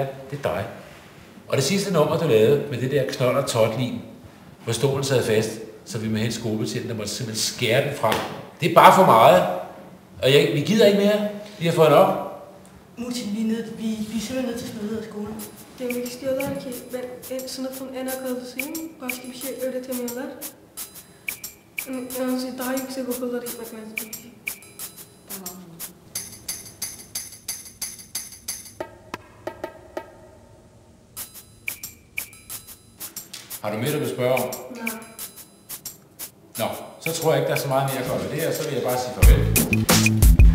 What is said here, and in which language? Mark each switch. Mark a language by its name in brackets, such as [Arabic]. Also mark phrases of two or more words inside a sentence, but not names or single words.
[Danish] Det er dig. Og det sidste nummer, du lavede med det der knold og tot-lim, hvor stolen sad fast, så vi med hele skolebetjenten, der måtte simpelthen skære den frem. Det er bare for meget. Og vi gider ikke mere. Vi har fået nok. Mutin, vi er simpelthen nødt til at smide ud af skolen. [Turkish] Demek istiyorlar ki ben sınıfın en akıllısıyım. Başka bir şey öğretemiyorlar. Yani daha yüksek okullara gitmek lazım. Tamam. [Danish] Har du mere, du vil spørge om? Nej. Nå, så tror jeg ikke, der er så meget mere at gøre ved det her, så vil jeg bare sige farvel.